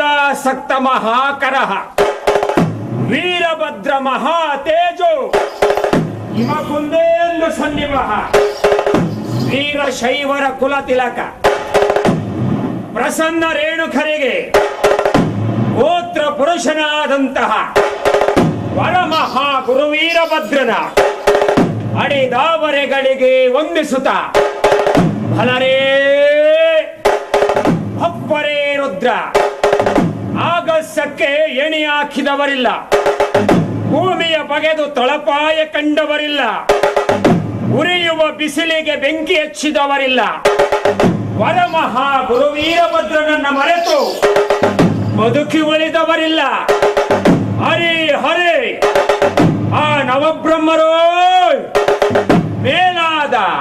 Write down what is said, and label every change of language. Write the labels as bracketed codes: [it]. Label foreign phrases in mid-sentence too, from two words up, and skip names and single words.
[sa] ಸಕ್ತ ಮಹಾಕರಃ ವೀರಭದ್ರ ಮಹಾತೇಜೋ ಹಿಮಕುಂದೇಂದು ಸನ್ನಿವಃ [kn] ವೀರಶೈವರ ಕುಲತಿಲಕ ಪ್ರಸನ್ನ ರೇಣುಕರಿಗೆ ಗೋತ್ರ ಪುರುಷನಾದಂತಹ ವರಮಹಾ ಗುರು ವೀರಭದ್ರನ ಅಡಿದಾವರೆಗಳಿಗೆ ವಂದಿಸುತ್ತ ಫಲರೇ ಅಪ್ಪರೇ ರುದ್ರ ಆಗಸಕ್ಕೆ ಎಣಿ ಹಾಕಿದವರಿಲ್ಲ, ಭೂಮಿಯ ಬಗೆದು ತಳಪಾಯ ಕಂಡವರಿಲ್ಲ, ಉರಿಯುವ ಬಿಸಿಲಿಗೆ ಬೆಂಕಿ ಹಚ್ಚಿದವರಿಲ್ಲ. ವರಮಹಾ ಗುರು ವೀರಭದ್ರನನ್ನ ಮರೆತು ಬದುಕಿ ಉಳಿದವರಿಲ್ಲ. ಹರಿ ಹರಿ ಆ ನವಬ್ರಹ್ಮರು ಮೇಲಾದ